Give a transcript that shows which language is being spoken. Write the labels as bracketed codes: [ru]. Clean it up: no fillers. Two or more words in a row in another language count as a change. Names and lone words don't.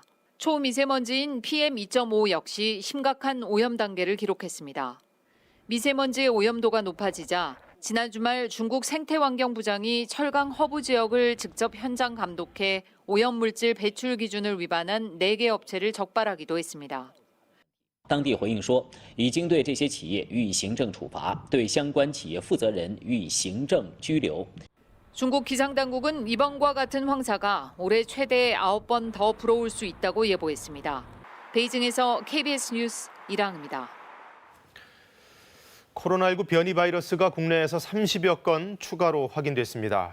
[ko] 초미세먼지인 PM2.5 역시 심각한 오염 단계를 기록했습니다. 미세먼지의 오염도가 높아지자 지난 주말 중국 생태환경부장이 철강 허브 지역을 직접 현장 감독해 오염물질 배출 기준을 위반한 4개 업체를 적발하기도 했습니다. [zh] 当地回应说，已经对这些企业予以行政处罚，对相关企业负责人予以行政拘留。 [ko] 중국 기상당국은 이번과 같은 황사가 올해 최대 9번 더 불어올 수 있다고 예보했습니다. 베이징에서 KBS 뉴스 이랑입니다. 코로나19 변이 바이러스가 국내에서 30여 건 추가로 확인됐습니다.